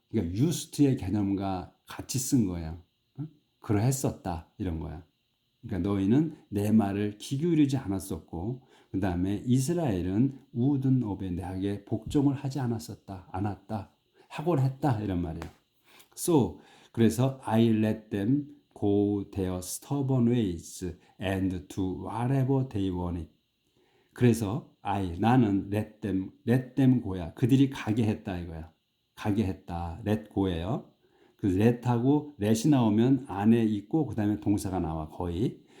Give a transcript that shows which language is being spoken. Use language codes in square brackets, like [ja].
[ko] 그러니까 used의 개념과 같이 쓴 거야. 그러했었다 이런 거야. 그러니까 너희는 내 말을 귀 기울이지 않았었고, 그 다음에 이스라엘은 [en] wouldn't obey [ko] 내게 복종을 하지 않았다, 하곤 했다 이런 말이에요. [en] So [ko] 그래서 [en] I let them go their stubborn ways and do whatever they wanted. [ko] 그래서 나는 [en] let them go야. [ko] 그들이 가게 했다 이거야. 가게 했다. let go예요. 그 let하고 let이 나오면 안에 있고 그 다음에 동사가 나와 거의.